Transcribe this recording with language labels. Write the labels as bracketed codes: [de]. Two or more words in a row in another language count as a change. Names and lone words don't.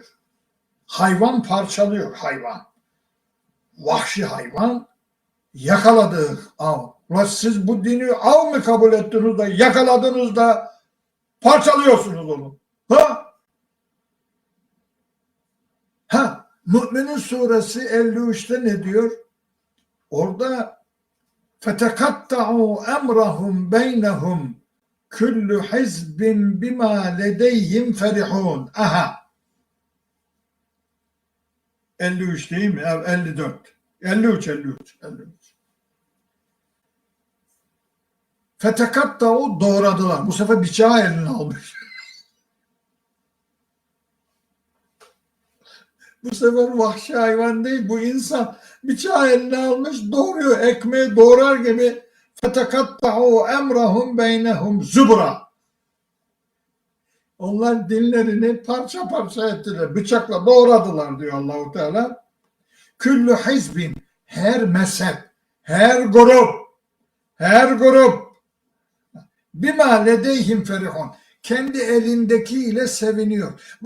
[tr] Hayvan parçalıyor, hayvan. Vahşi hayvan yakaladığı av. Siz bu dini av mı kabul ettiniz de yakaladınız da parçalıyorsunuz onu? Mü'minin suresi 53'te ne diyor? [ar] Orada فَتَقَطَّعُوا اَمْرَهُمْ بَيْنَهُمْ كُلُّ حِزْبٍ بِمَا لَدَيْهِمْ فَرِحُونَ. [tr] 53 değil mi? 54. 53. فَتَقَطَّعُوا doğradılar. Bu sefer bıçağı eline almış. Bu sefer vahşi hayvan değil, bu insan bıçağı eline almış, doğruyor, ekmeği doğrar gibi. [ar] فَتَقَطَّعُوا اَمْرَهُمْ بَيْنَهُمْ زُبُرًا. [tr] Onlar dinlerini parça parça ettiler, bıçakla doğradılar diyor Allah-u Teala. [ar] كل حزب, [tr] her mezhep, her grup [ar] بما لديهم فرحون, [tr] kendi elindekiyle seviniyor.